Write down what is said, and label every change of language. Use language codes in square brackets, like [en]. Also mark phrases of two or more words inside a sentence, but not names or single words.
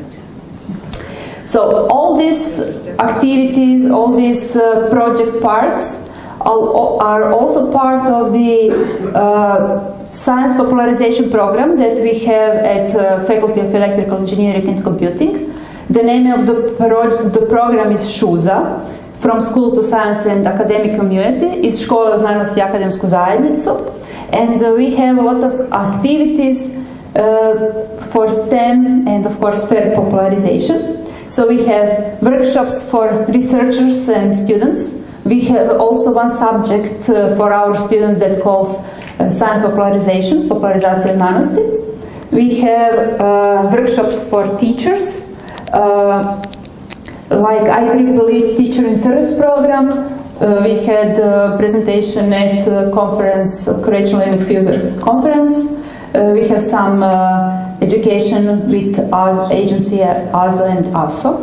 [en] So all these activities, all these project parts are also part of the science popularization program that we have at Faculty of Electrical Engineering and Computing. The name of the program is ŠUZA, From School to Science and Academic Community, [hr] iz škole u znanosti i akademsku zajednicu. [en] And we have a lot of activities for STEM and of course fair popularization. So we have workshops for researchers and students. We have also one subject for our students that calls science popularization, [hr] popularizacija znanosti. [en] We have workshops for teachers, like IEEE Teacher in Service program. We had a presentation at conference, Croatian Linux User Conference. We have some education with agency ASO and ASO.